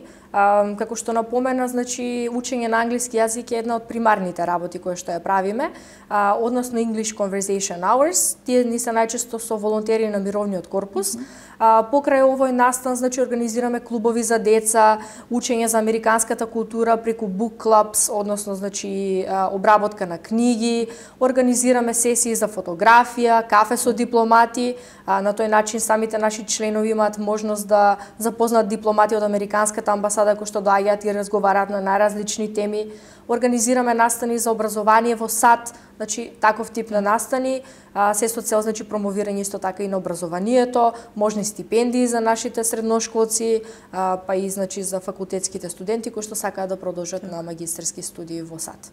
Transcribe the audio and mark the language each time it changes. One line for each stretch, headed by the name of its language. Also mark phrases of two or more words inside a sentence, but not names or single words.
Macedonian: Како што напомена, значи, учење на англиски јазик е една од примарните работи кои што ја правиме, односно English Conversation Hours. Тие ни се најчесто со волонтери на мировниот корпус. Покрај овој настан, значи, организираме клубови за деца, учење за американската култура преку
English: book clubs,
Macedonian: односно, значи, обработка на книги, организираме сесии за фотографија, кафе со дипломати. На тој начин самите наши членови имаат можност да запознаат дипломати од американската амбасада кои што доаѓаат и разговараат на најразлични теми. Организираме настани за образование во САД, значи таков тип на настани, се со цел, значи, промовирање исто така и на образованието, можни стипендии за нашите средношколци, па и, значи, за факултетските студенти кои што сакаат да продолжат на магистерски студии во САД.